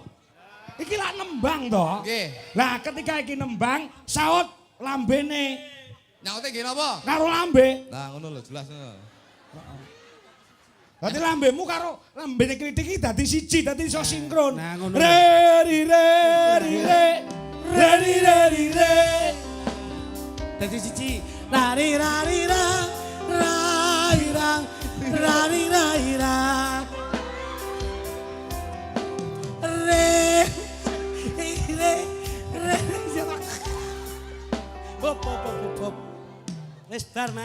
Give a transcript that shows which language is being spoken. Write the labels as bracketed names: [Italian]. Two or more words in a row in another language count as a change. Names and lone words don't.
[Javanese] Iki lak nembang to. Nggih. Lah ketika iki nembang, saut lambene Nyaute nggih napa? karo lambe. Nah ngono lho jelas ngono. Dadi lambemu karo lambene kritik iki dadi siji, dadi iso sinkron. Nah, ngono. Re ri re ri re re ri re ri re. Dadi siji. Rari rari ra rai rang rari rai ra. Re re re. Hop hop hop hop. Wis bar Mas.